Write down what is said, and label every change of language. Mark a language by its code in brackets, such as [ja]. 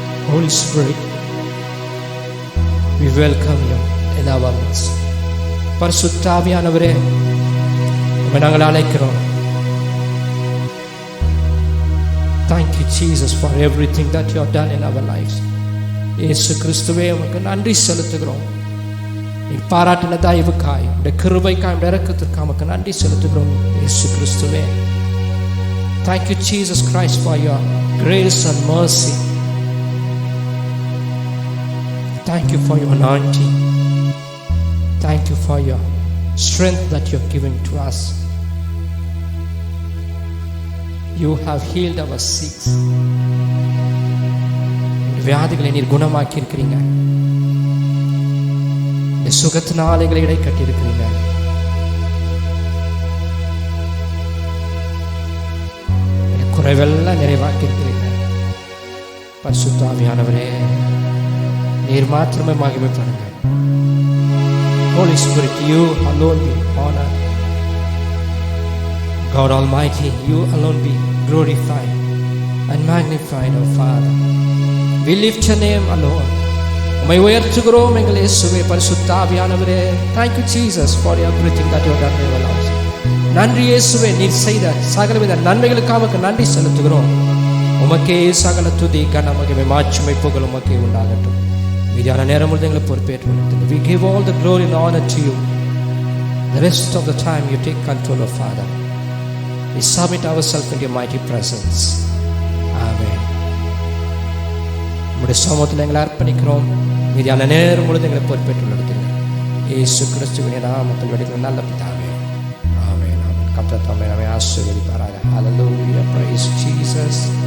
[en] Holy Spirit, we welcome you in our midst. [ta] பரிசுத்த ஆவியானவரே உம்மை நாங்கள் அழைக்கிறோம். [en] Thank you Jesus for everything that you have done in our lives. [ta] இயேசு கிறிஸ்துவே உமக்கு நன்றி செலுத்துகிறோம். நீ பாராட்டின தயவுக்காய், உடைய கிருபைக்காய், உடைய இரக்கத்திற்காக உமக்கு நன்றி செலுத்துகிறோம் இயேசு கிறிஸ்துவே. [en] Thank you Jesus Christ for your grace and mercy. Thank you for your anointing. Thank you for your strength that you have given to us. You have healed our sick. [ta] வியாதிகளை நீர் குணமாக்கி இருக்கிறீங்க. சுகத்தினால எங்களை இடை கட்டி இருக்கிறீங்க. குறைவெல்லாம் நிறைவாக்கி இருக்கிறீங்க. பரிசுத்த ஆவியானவரே நீர் மாத்திரமே மகிமைப்படுங்க. [en] Holy Spirit, you alone be honored. God Almighty, you alone be glorified and magnified, O Father. We lift your name alone. [ta] உம்மை உயர்த்துகிறோம் எங்கள் இயேசுவே. பரிசுத்த ஆவியானவரே, [en] thank you Jesus for everything that you have done in our lives. [ta] நன்றி இயேசுவே, நீர் செய்த சகலவித நன்மைகளுக்காக நன்றி செலுத்துகிறோம். உமக்கே சகல துதி கன மகிமை மாட்சிமை புகழ் உமக்கே உண்டாகட்டும். மீதியான நேரம் முழுவதும் எங்களை பொறுப்பேற்று [en] we give all the glory and honor to you. The rest of the time you take control of Father. We submit ourselves into your mighty presence. Amen. [ta] உம்முடைய சமூகத்தில் எங்களை அர்ப்பணிக்கிறோம். மீதியான நேரம் முழுவதும் எங்களை பொறுப்பேற்று நடத்துங்க. இயேசு கிறிஸ்துவின் நாமத்தில் வேண்டிய நல்ல பிதாவே. ஆமென். ஆமென். கர்த்தர் தம்மை நம்மை ஆசீர்வதிப்பாராக. Hallelujah. [en] Praise Jesus.